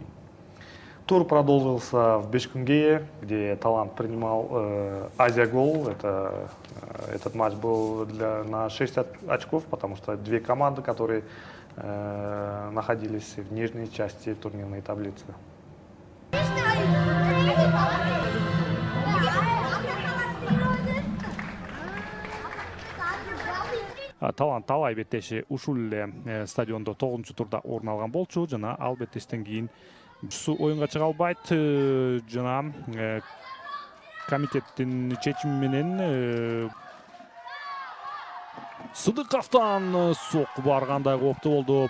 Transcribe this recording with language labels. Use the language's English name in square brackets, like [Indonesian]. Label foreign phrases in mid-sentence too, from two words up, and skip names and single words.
[Russian] Тур продолжился в Бишкекке, где Талант принимал Азия-Гол. Этот матч был на 6 очков, потому что 2 команды, которые находились в нижней части турнирной таблицы. [Kyrgyz] Талант талай беттеши ушул эле стадиондо 9-турда орун алган болчу жана албетте иштен кийин оюнга чыга албайт жана комитеттин чечими менен Сыдыковдон сокку баргандай кооптуу болду.